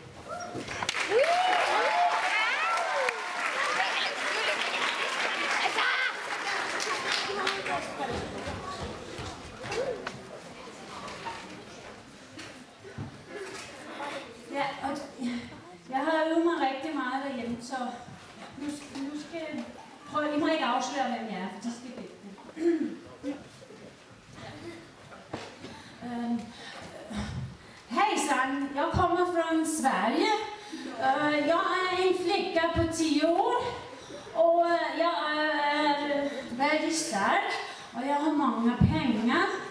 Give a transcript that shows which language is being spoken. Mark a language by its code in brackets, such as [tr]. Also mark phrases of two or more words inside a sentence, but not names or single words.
[da] Ja, og jeg har øvet mig rigtig meget derhjemme, så nu skal jeg prøve. I må ikke afsløre, hvem jeg er, for de skal vælge. [sv] Hejsan, jag kommer från Sverige. Jag är en flicka på 10 år och jag är väldigt stark och jag har många pengar.